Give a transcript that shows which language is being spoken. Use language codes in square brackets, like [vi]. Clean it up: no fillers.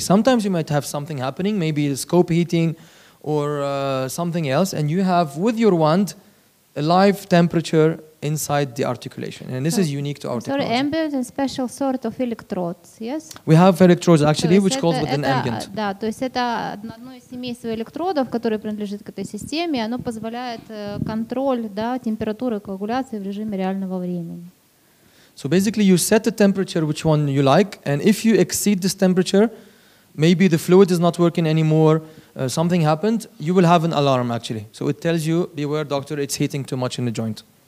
[en] Sometimes you might have something happening, maybe scope heating or something else, and you have with your wand a live temperature inside the articulation, and this is unique to our technology. Ambient and special sort of electrodes, yes? We have electrodes actually, which calls within ambient. [ru] Да, то есть это одно из семейства электродов, которое принадлежит к этой системе, оно позволяет контроль, да, температуры коагуляции в режиме реального времени. [en] So basically, you set the temperature which one you like, and if you exceed this temperature, maybe the fluid is not working anymore, something happened, you will have an alarm actually. So it tells you, beware doctor, it's heating too much in the joint.